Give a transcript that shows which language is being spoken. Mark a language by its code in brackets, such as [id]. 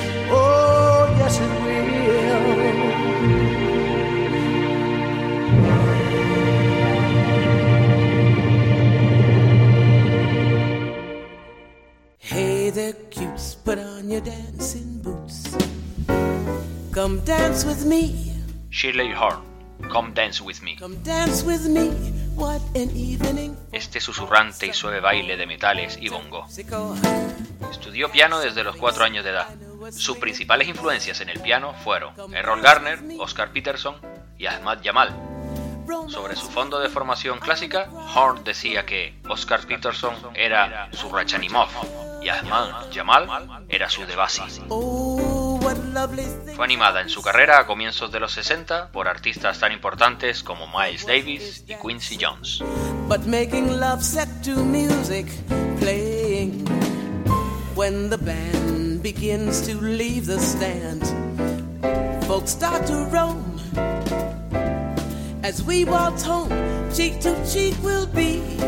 [en] Oh, yes it will. Hey there, cutes, put on your dancing boots. Come dance with me. Shirley Horn, Come Dance With Me. Come dance with me, what an evening. [es] Este susurrante y suave baile de metales y bongo. Estudió piano desde los 4 años de edad. Sus principales influencias en el piano fueron Errol Garner, Oscar Peterson y Ahmad Jamal. Sobre su fondo de formación clásica, Horn decía que Oscar Peterson era su Rachmaninoff y Ahmad Jamal era su Debussy. Fue animada en su carrera a comienzos de los 60 por artistas tan importantes como Miles Davis y Quincy Jones. [en] But making love set to music playing when the band begins to leave the stand. Folks start to roam as we waltz home, cheek to cheek we'll be.